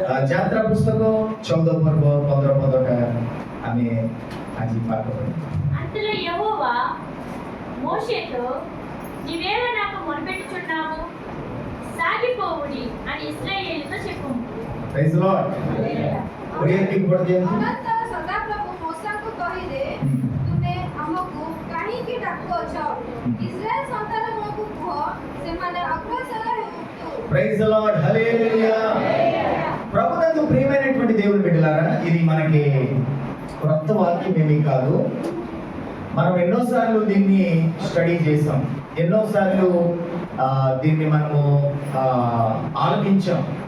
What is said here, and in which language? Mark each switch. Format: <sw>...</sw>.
<or>ଯାତ୍ରା ପୁସ୍ତକ 14 ପର୍ବ 15 ପଦଟା ଆମେ ଆଜି ପାଠ କରିବା।</or> <te>అంతలో యెహోవా మోషేతో, నీవేలా నాకు మొరపెట్టుచున్నావు? సాగిపోవుడి అని ఇశ్రాయేలుతో చెప్పుము।</te> <en>Praise the Lord.</en> <or>ଓଡ଼ିଆ କି ପଢ ଦିଅନ୍ତୁ। ଅନନ୍ତର ସଦାପ୍ରଭୁ ମୋଶେଙ୍କୁ କହିଲେ, ତୁମେ ଆମକୁ କାହିଁକି ଡାକୁଅଛ? ଇସ୍ରାଏଲ ସନ୍ତାନମାନଙ୍କୁ କୁହ, ସେମାନେ ଅଗ୍ରସର ହେଉନ୍ତୁ।</or> <en>Praise the lord, hallelujah.</en> <te>ప్రభునందు ప్రియమైనటువంటి దేవుని బిడ్డలారా, ఇది మనకి కొత్త వాక్యం ఏమీ కాదు। మనం ఎన్నోసార్లు దీన్ని స్టడీ చేసాం, ఎన్నోసార్లు దీన్ని మనము ఆలోచించాం।</te>